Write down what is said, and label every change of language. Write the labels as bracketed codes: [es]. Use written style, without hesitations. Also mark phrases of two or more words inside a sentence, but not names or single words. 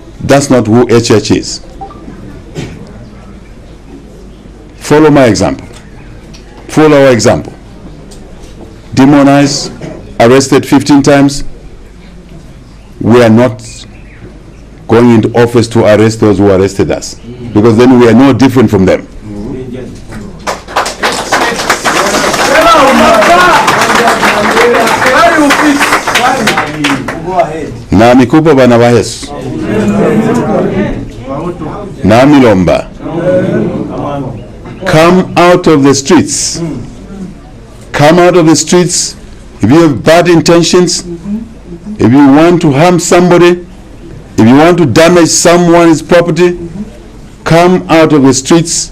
[en] That's not who HH is. Follow my example. Follow our example. Demonized, arrested 15 times. We are not going into office to arrest those who arrested us, because then we are no different from them. [bem] Na mikupo bana wa Yesu. Na milomba. [en] Come out of the streets. Come out of the streets. If you have bad intentions, if you want to harm somebody, if you want to damage someone's property, come out of the streets.